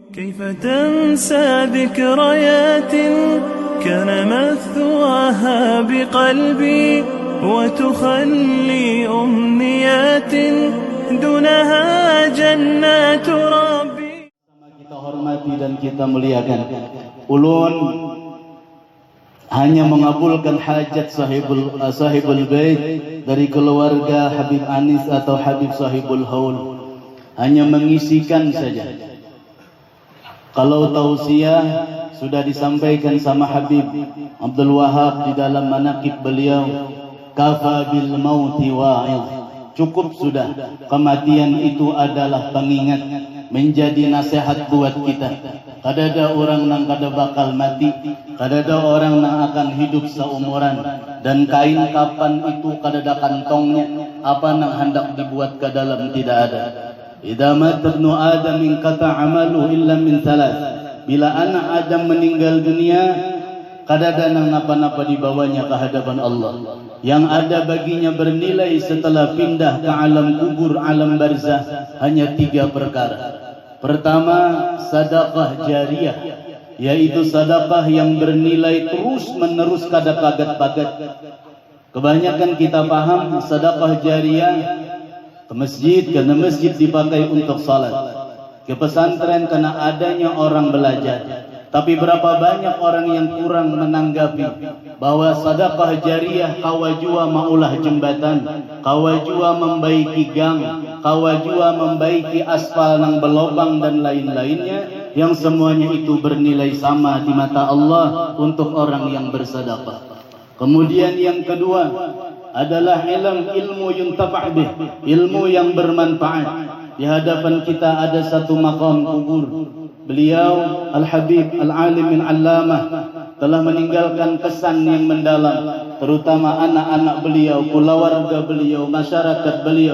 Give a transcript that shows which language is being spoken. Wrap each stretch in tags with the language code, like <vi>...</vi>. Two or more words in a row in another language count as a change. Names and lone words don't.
<ar>كيف تنسى ذكريات كان مثواها بقلبي وتخلي أمنيات دونها جنات ربي.</ar> <bjn>Kita hormati dan kita muliakan. Ulun hanya mengabulkan hajat</bjn> <ar>صاحب البيت</ar> <bjn>dari keluarga Habib Anis atau Habib Sahibul Haul.</bjn> <id>Hanya mengisikan saja. Kalau tausiah sudah disampaikan sama Habib Abdul Wahab di dalam manaqib beliau,</id> <ar>كفى بالموت واعظ.</ar> <id>Cukup sudah, kematian itu adalah pengingat, menjadi nasihat buat kita.</id> <bjn>Kadada orang nang kada bakal mati, kadada orang nang akan hidup seumuran, dan kain kapan itu kadada kantongnya, apa nang hendak dibuat ke dalam tidak ada.</bjn> <ar>إذا مات ابن آدم انقطع عمله إلا من ثلاث.</ar> <bjn>Bila anak Adam meninggal dunia, kadada nang napa-napa dibawanya ke hadapan Allah.</bjn> <id>Yang ada baginya bernilai setelah pindah ke alam kubur, alam barzah, hanya 3 perkara. Pertama, sedekah jariyah, yaitu sedekah yang bernilai terus menerus</id> <bjn>kada pagat-pagat.</bjn> <id>Kebanyakan kita paham sedekah jariyah ke masjid, karena masjid dipakai untuk salat, ke pesantren karena adanya orang belajar. Tapi berapa banyak orang yang kurang menanggapi bahwa sedekah jariyah</id> <bjn>kawajua maulah jembatan, kawajua membaiki gang, kawajua membaiki aspal nang belobang</bjn> <id>dan lain-lainnya, yang semuanya itu bernilai sama di mata Allah untuk orang yang bersedekah. Kemudian yang kedua adalah ilmu</id> <ar>ينتفع به,</ar> <id>ilmu yang bermanfaat. Di hadapan kita ada satu makam kubur. Beliau Al-Habib Al-Alim Al-Allamah telah meninggalkan kesan yang mendalam, terutama anak-anak beliau, keluarga beliau, masyarakat beliau.</id>